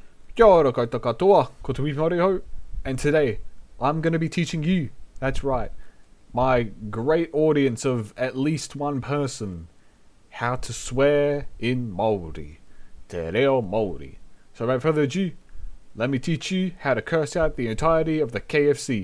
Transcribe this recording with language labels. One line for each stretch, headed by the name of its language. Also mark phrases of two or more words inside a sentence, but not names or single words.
Māori: Kia ora koutou katoa, ko te Māori ho,
English: and today I'm going to be teaching you, that's right, my great audience of at least one person, how to swear in Māori.
Māori: Te reo Māori.
English: So without further ado, let me teach you how to curse out the entirety of the KFC.